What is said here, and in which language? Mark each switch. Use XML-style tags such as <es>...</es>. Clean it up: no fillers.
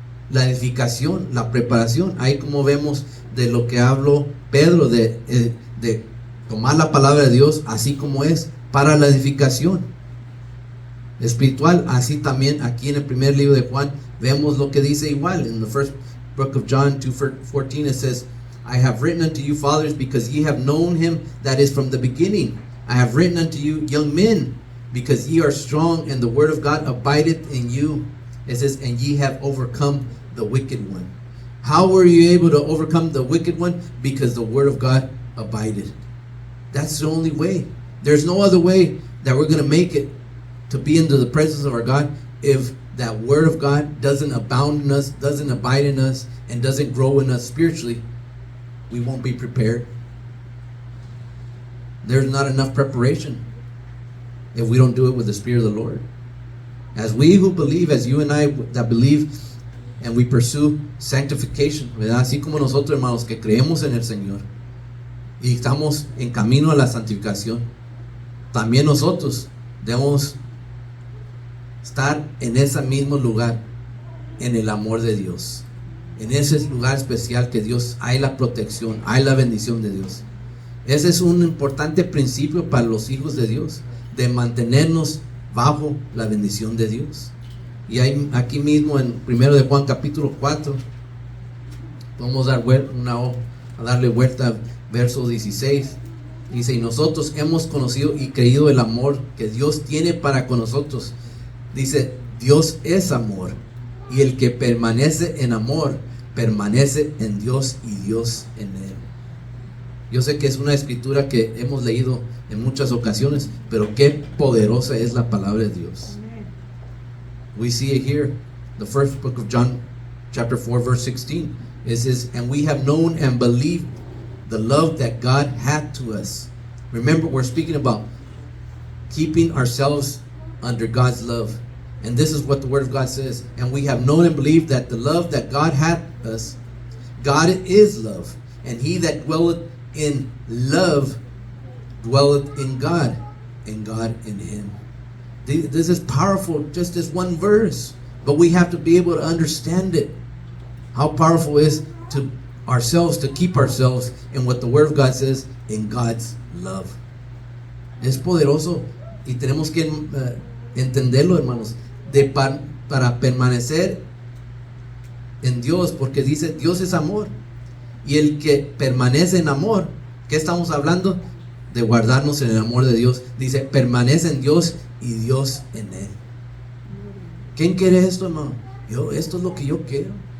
<es>La edificación, la preparación. Ahí como vemos de lo que habló Pedro, de tomar la palabra de Dios así como es, para la edificación espiritual. Así también aquí en el primer libro de Juan vemos lo que dice igual.</es> <en>In the first book of John 2:14 it says, I have written unto you, fathers, because ye have known him that is from the beginning. I have written unto you, young men, because ye are strong, and the word of God abideth in you. It says, and ye have overcome the wicked one. How were you able to overcome the wicked one? Because the word of God abided. That's the only way. There's no other way that we're going to make it to be into the presence of our God if that word of God doesn't abound in us, doesn't abide in us, and doesn't grow in us spiritually. We won't be prepared. There's not enough preparation if we don't do it with the Spirit of the Lord. As we who believe, as you and I that believe, and we pursue sanctification,</en> <es>¿verdad? Así como nosotros, hermanos, que creemos en el Señor y estamos en camino a la santificación, también nosotros debemos estar en ese mismo lugar, en el amor de Dios, en ese lugar especial que Dios, hay la protección, hay la bendición de Dios. Ese es un importante principio para los hijos de Dios, de mantenernos bajo la bendición de Dios. Y hay aquí mismo en 1 de Juan capítulo 4, vamos a darle vuelta al verso 16. Dice: y nosotros hemos conocido y creído el amor que Dios tiene para con nosotros. Dice: Dios es amor, y el que permanece en amor permanece en Dios y Dios en él. Yo sé que es una escritura que hemos leído en muchas ocasiones, pero qué poderosa es la palabra de Dios.</es> <en>We see it here, the first book of John, chapter 4, verse 16. It says, and we have known and believed the love that God had to us. Remember, we're speaking about keeping ourselves under God's love. And this is what the Word of God says. And we have known and believed that the love that God had us, God is love. And he that dwelleth in love dwelleth in God, and God in him. This is powerful, just this one verse. But we have to be able to understand it. How powerful is to ourselves to keep ourselves in what the Word of God says, in God's love.</en> <es>Es poderoso y tenemos que entenderlo, hermanos, para permanecer en Dios, porque dice Dios es amor, y el que permanece en amor, ¿qué estamos hablando? De guardarnos en el amor de Dios. Dice permanece en Dios y Dios en él. ¿Quién quiere esto, hermano? Esto es lo que yo quiero.</es>